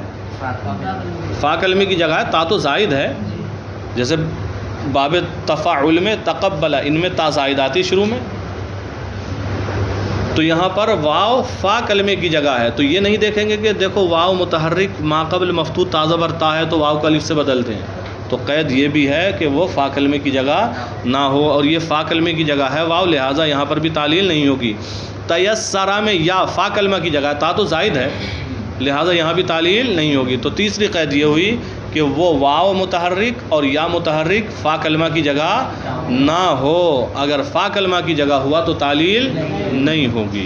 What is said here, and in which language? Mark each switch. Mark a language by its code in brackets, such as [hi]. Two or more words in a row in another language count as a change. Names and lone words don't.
[ur] فا کلمے کی جگہ ہے، تا تو زائد ہے، جیسے باب تفاعل میں تقبلا، ان میں تا زائد آتی شروع میں، تو یہاں پر واو فا کلمے کی جگہ ہے۔ تو یہ نہیں دیکھیں گے کہ دیکھو واو متحرک ما قبل مفتوح تا زبر تا ہے تو واو کو الف سے بدلتے ہیں، تو قید یہ بھی ہے کہ وہ فا کلمے کی جگہ نہ ہو، اور یہ فا کلمے کی جگہ ہے واو، لہٰذا یہاں پر بھی تعلیل نہیں ہوگی۔ تیسرا میں یا فا کلمہ کی جگہ ہے، تا تو زائد ہے، لہٰذا یہاں بھی تعلیل نہیں ہوگی۔ تو تیسری قید یہ ہوئی کہ وہ واو متحرک اور یا متحرک فا کلمہ کی جگہ نہ ہو، اگر فا کلمہ کی جگہ ہوا تو تعلیل نہیں ہوگی۔